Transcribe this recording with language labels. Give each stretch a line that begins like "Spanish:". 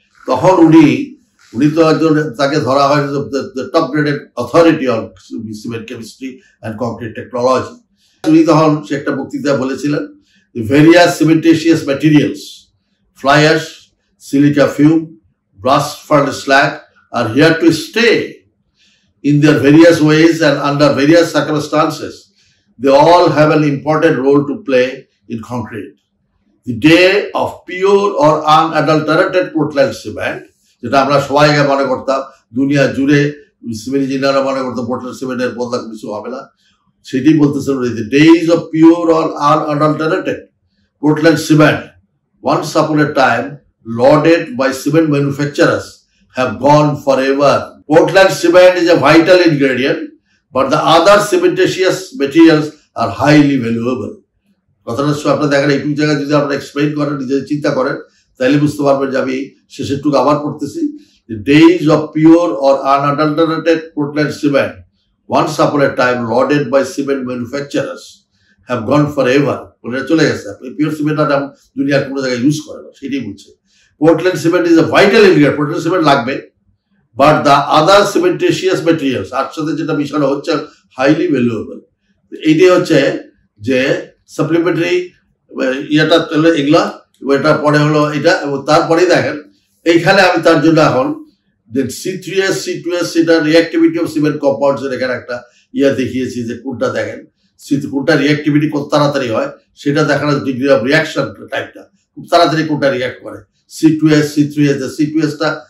Bangla: তখন উনি তো একজন, তাকে ধরা হয়
English: Top graded authority on cement chemistry and concrete technology.
Bangla: উনি তখন সে একটা বক্তৃতা বলেছিলেন,
English: Various cementitious materials, fly ash, silica fume, blast furnace slag are here to stay in their various ways and under various circumstances. They all have an important role to play in concrete. The day of pure or unadulterated Portland cement,
Bangla: যেটা আমরা সবাই মনে করতাম দুনিয়া জুড়ে cement ইঞ্জিনিয়াররা মনে করতাম পোর্টল্যান্ড সিমেন্টের বদলা কিছু হবে না, সেটি বলতেছেন
English: the days of pure or unadulterated Portland cement, once upon a time lauded by cement manufacturers, have gone forever. Portland cement is a vital ingredient, but the other cementitious materials are highly valuable.
Bangla: কথাটা আপনারা দেখেন একটু জায়গায় যদি আপনারা explain করেন, নিজে চিন্তা করেন, তাহলে বুঝতে পারবেন যে আমি শেষের টুকু আবার পড়তেছি।
English: The days of pure or unadulterated Portland cement, once upon a time lauded by cement manufacturers, have gone forever.
Bangla: ওটা চলে গেছে, পিওর সিমেন্ট আর দুনিয়ার কোনো জায়গায় ইউজ করে না, সেটাই বলছে।
English: Portland cement is a vital ingredient, Portland cement
Bangla: লাগবে,
English: but the other cementitious materials
Bangla: আর সাথে যেটা মিশানো হচ্ছে
English: Highly valuable.
Bangla: এইটাই হচ্ছে যে সাপ্লিমেন্টারি ইয়েটা এগুলা, এটা পরে হলো এটা, এবং তারপরেই দেখেন এইখানে আমি তার জন্য এখন C3S C2S সেটা রিঅ্যাক্টিভিটি অফ সিমেন্ট কম্পাউন্ডস এর এখানে একটা ইয়ে দেখিয়েছি যে কোনটা দেখেন কোনটা রিঅ্যাক্টিভিটি কত তাড়াতাড়ি হয় সেটা দেখানোর ডিগ্রি অফ রিয়াকশন টাইপটা, খুব তাড়াতাড়ি কোনটা রিঅ্যাক্ট করে। C2S C3S, C2S টা